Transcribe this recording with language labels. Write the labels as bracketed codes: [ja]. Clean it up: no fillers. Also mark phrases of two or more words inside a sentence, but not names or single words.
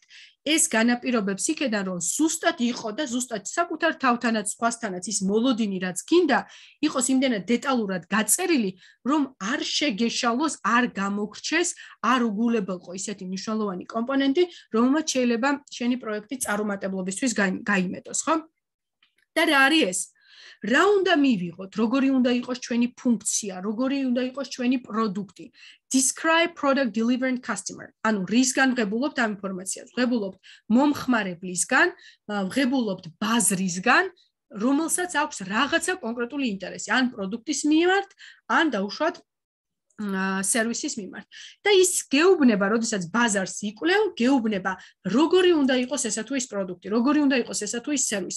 [ka] ეს განაპირობებს იქედან, რომ ზუსტად იყო და ზუსტად საკუთარ თავთანაც სხვასთანაც ის მოლოდინი, რაც გინდა, იყოს იმდენად დეტალურად გაწერილი, რომ არ შეგეშალოს, არ გამოგრჩეს, არ უგულებელყო ისეთი მნიშვნელოვანი კომპონენტი, რომელმაც შეიძლება შენი პროექტი წარუმატებლობისთვის გაიმეტოს, ხო? და რა არის ეს? რა უნდა მივიღოთ, როგორი უნდა იყოს ჩვენი ფუნქცია, როგორი უნდა იყოს ჩვენი პროდუქტი. [en] Describe product delivery and customer. [ka] ანუ რისგან ვღებულობთ ამ ინფორმაციას? ვღებულობთ მომხმარებლისგან, ვღებულობთ ბაზრისგან, რომელსაც აქვს რაღაცა კონკრეტული ინტერესი, ან პროდუქტის მიმართ, ან დაუშვათ სერვისის მიმართ. და ის გეუბნება, როდესაც ბაზარს იკვლევ, გეუბნება, როგორი უნდა იყოს ესა თუ ის პროდუქტი, როგორი უნდა იყოს ესა თუ ის სერვისი.